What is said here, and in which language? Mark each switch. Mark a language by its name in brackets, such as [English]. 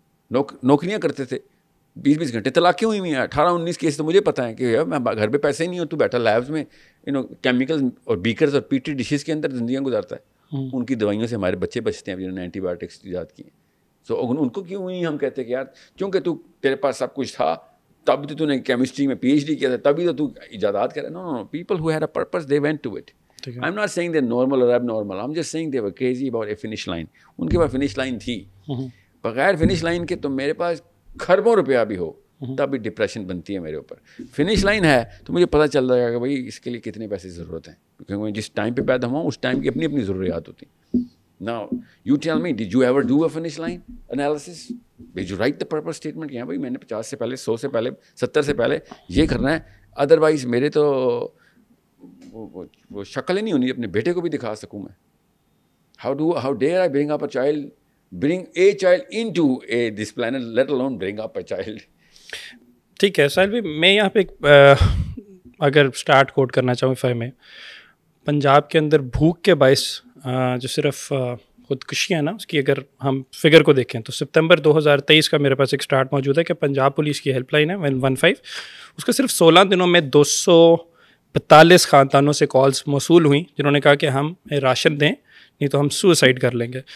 [Urdu] نوکریاں کرتے تھے 20 گھنٹے. طلاقیں ہوئی ہیں 18-19 کیس تو مجھے پتہ ہے کہ میں گھر پہ پیسے ہی نہیں ہوں, تو بیٹھا لیبز میں کیمیکل اور بیکرز اور پیٹری ڈشز کے اندر زندگیاں گزارتا ہے. ان کی دوائیوں سے ہمارے بچے بچتے ہیں جنہوں نے اینٹی بایوٹکس ایجاد کی ہیں. سو ان کو کیوں ہوئی؟ ہم کہتے ہیں کہ یار کیونکہ تیرے پاس سب کچھ تھا, تب تو نے کیمسٹری میں PhD کیا تھا, تبھی تو ایجادات کر رہا ہے. [English] Know, people who had a purpose, they went to it. I am not seeing they normal اور ایب normal, I am just seeing they were crazy about a finish line. [Urdu] ان کے پاس فنش لائن تھی. بغیر فنش لائن کے تو میرے پاس کھربوں روپیہ بھی ہو تب بھی ڈپریشن بنتی ہے میرے اوپر. فنش لائن ہے تو مجھے پتہ چل رہا ہے کہ بھائی اس کے لیے کتنے پیسے کی ضرورت ہے, کیونکہ میں جس ٹائم پہ پیدا ہوا ہوں اس ٹائم کی اپنی ضروریات ہوتی ہیں. [English] Now you tell me, did you ever do a finish line analysis? Did you write the purpose statement [Urdu] کہ ہاں بھائی میں نے 50 سے پہلے, 100 سے پہلے, 70 سے پہلے یہ کرنا ہے, ادروائز میرے تو وہ شکل ہی نہیں ہونی اپنے بیٹے کو بھی دکھا سکوں میں. [English] How dare I bring a child into this planet, let alone bring up a child. [Urdu] ٹھیک ہے ساحل بھائی, میں یہاں پہ اگر اسٹارٹ کوٹ کرنا چاہوں فائی میں, پنجاب کے اندر بھوک کے باعث جو صرف خودکشیاں نا, اس کی اگر ہم فگر کو دیکھیں تو سپتمبر 2023 کا میرے پاس ایک اسٹارٹ موجود ہے کہ پنجاب پولیس کی ہیلپ لائن ہے 115, اس کا صرف 16 دنوں میں 242 خاندانوں سے کالز موصول ہوئیں جنہوں نے کہا کہ ہم راشن دیں نہیں تو ہم سوسائڈ کر لیں گے.